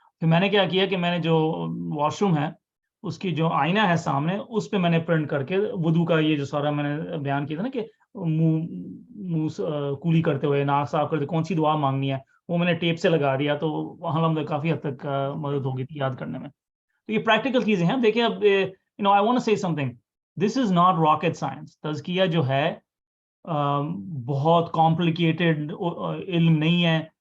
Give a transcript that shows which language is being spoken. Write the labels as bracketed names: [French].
[Urdu] پھر میں نے کیا کیا کہ میں نے جو واش روم ہے اس کی جو آئینہ ہے سامنے, اس پہ میں نے پرنٹ کر کے وضو کا یہ جو سارا میں نے بیان کیا تھا نا, کہ منہ کولی کرتے ہوئے, ناک صاف کرتے کون سی دعا مانگنی ہے, وہ میں نے ٹیپ سے لگا دیا, تو الحمدللہ کافی حد تک مدد ہو گئی تھی یاد کرنے میں. تو یہ پریکٹیکل چیزیں ہیں. دیکھیں اب [English] I want to say something, this is not rocket science. [Urdu] تزکیہ جو ہے بہت کمپلیکیٹڈ علم نہیں ہے.